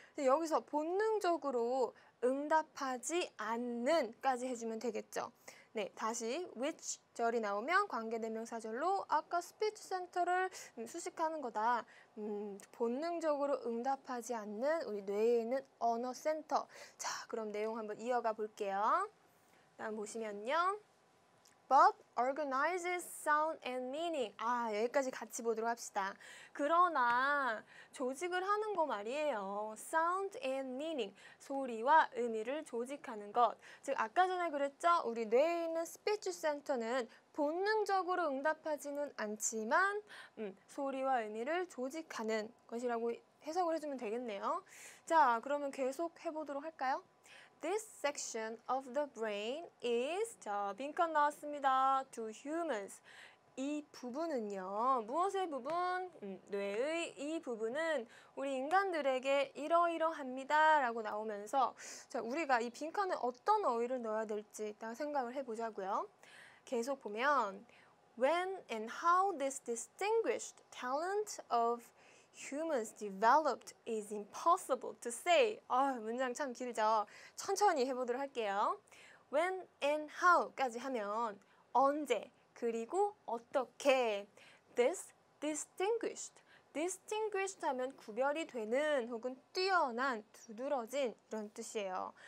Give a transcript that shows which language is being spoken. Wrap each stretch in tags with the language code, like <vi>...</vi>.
<ko>여기서 본능적으로 응답하지 않는까지 해주면 되겠죠. 네, 다시 which 절이 나오면 관계대명사절로 아까 스피치 센터를 수식하는 거다. 본능적으로 응답하지 않는 우리 뇌에 있는 언어 센터. 자, 그럼 내용 한번 이어가 볼게요. 다음 보시면요.</ko> <en>But organizes sound and meaning.</en> <ko>여기까지 같이 보도록 합시다. 그러나 조직을 하는 거 말이에요.</ko> <en>Sound and meaning.</en> <ko>소리와 의미를 조직하는 것. 즉 아까 전에 그랬죠? 우리 뇌에 있는 스피치 센터는 본능적으로 응답하지는 않지만 소리와 의미를 조직하는 것이라고 해석을 해주면 되겠네요. 자, 그러면 계속 해보도록 할까요?</ko> <en>This section of the brain is,</en> <ko>자, 빈칸 나왔습니다.</ko> <en>To humans.</en> <ko>이 부분은요. 무엇의 부분? 뇌의 이 부분은 우리 인간들에게 이러이러합니다. 라고 나오면서 자, 우리가 이 빈칸에 어떤 어휘를 넣어야 될지 일단 생각을 해보자고요. 계속 보면</ko> <en>When and how this distinguished talent of humans developed is impossible to say.</en> <ko>문장 참 길죠. 천천히 해보도록 할게요.</ko> <en>When and how</en> <ko>까지 하면 언제, 그리고 어떻게.</ko> <en>This distinguished.</en> <ko>distinguished 하면 구별이 되는 혹은 뛰어난, 두드러진 이런 뜻이에요.</ko>